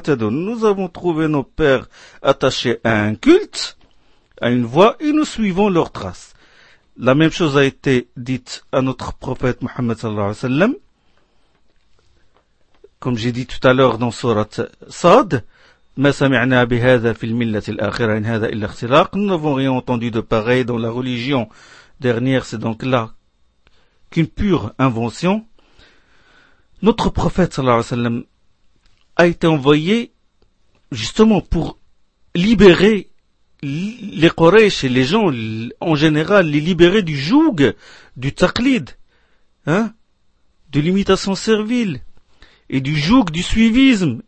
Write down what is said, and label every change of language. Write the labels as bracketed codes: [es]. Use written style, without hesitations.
[fr] Nous avons trouvé nos pères attachés à un culte, à une voie, et nous suivons leurs traces. La même chose a été dite à notre prophète Mohammed sallallahu alayhi wa sallam. Comme j'ai dit tout à l'heure dans Sourate Sad, [ar] ما سمعنا بهذا في الملة الآخرة إن هذا إلا اختلاق. [fr] Nous n'avons rien entendu de pareil dans la religion dernière, c'est donc là qu'une pure invention. Notre prophète sallallahu alayhi wa sallam a été envoyé justement pour libérer les Quraysh et les gens en général, les libérer du joug du taqlid, de l'imitation servile et du joug du suivisme.